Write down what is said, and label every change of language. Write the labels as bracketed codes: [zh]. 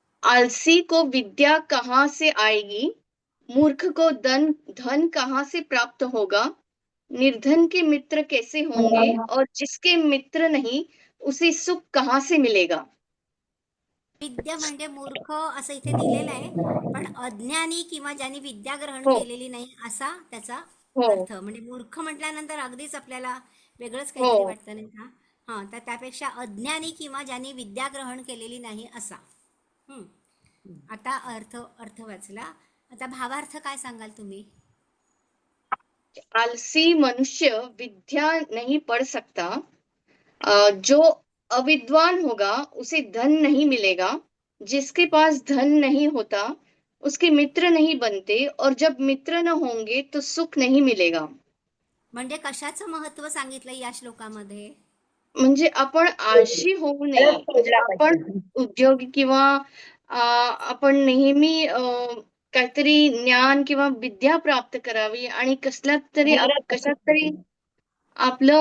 [hi] आलसी को विद्या कहाँ से आएगी, मूर्ख को धन कहाँ से प्राप्त होगा, निर्धन के मित्र कैसे होंगे, और जिसके मित्र नहीं उसे सुख कहाँ से मिलेगा. [mr] विद्या म्हणजे मूर्ख असं इथे दिलेलं आहे, पण अज्ञानी किंवा ज्यांनी विद्या ग्रहण हो केलेली नाही असा त्याचा हो अर्थ. म्हणजे मूर्ख म्हटल्यानंतर अगदीच आपल्याला वेगळंच काहीतरी हो. वाटतं नाही का? हां, तर त्यापेक्षा अज्ञानी किंवा ज्यांनी विद्या ग्रहण केलेली नाही असा. हं. आता अर्थ वाचला. आता भावार्थ काय सांगाल तुम्ही? [hi] आलसी मनुष्य विद्या नहीं पढ़ सकता। जो अविद्वान होगा उसे धन नहीं मिलेगा। जिसके पास धन नहीं होता उसके मित्र नहीं बनते, और जब मित्र न होंगे तो सुख नहीं मिलेगा। [mr] म्हणजे कशाचं महत्व सांगितलं या श्लोकामध्ये? म्हणजे आपण आळशी होऊ नये, आळस म्हणजे सोडला आपण पाहिजे. उद्योग किंवा आपण नेहमी काहीतरी ज्ञान किंवा विद्या प्राप्त करावी आणि कशात तरी आपलं मन,